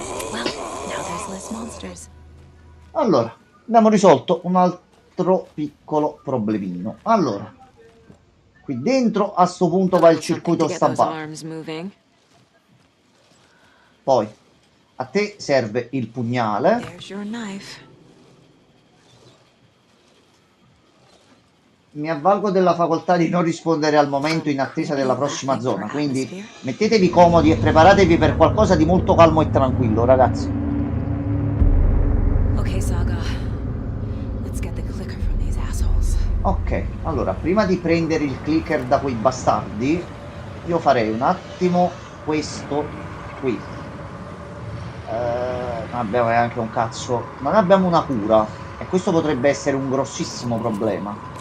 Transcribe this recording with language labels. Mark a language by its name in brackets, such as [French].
[English] Well, now there's less monsters. [Italian] Allora, abbiamo risolto un altro piccolo problemino. Allora, qui dentro a sto punto va il circuito stampato. [English] Arms moving. [Italian] Poi, a te serve il pugnale. [English] There's your knife. [Italian] Mi avvalgo della facoltà di non rispondere al momento in attesa della prossima zona, quindi mettetevi comodi e preparatevi per qualcosa di molto calmo e tranquillo, ragazzi. [English] Okay, Saga. Let's get the clicker from these assholes. [Italian] Ok, allora, prima di prendere il clicker da quei bastardi, io farei un attimo questo qui. Non abbiamo neanche un cazzo, non abbiamo una cura, e questo potrebbe essere un grossissimo problema.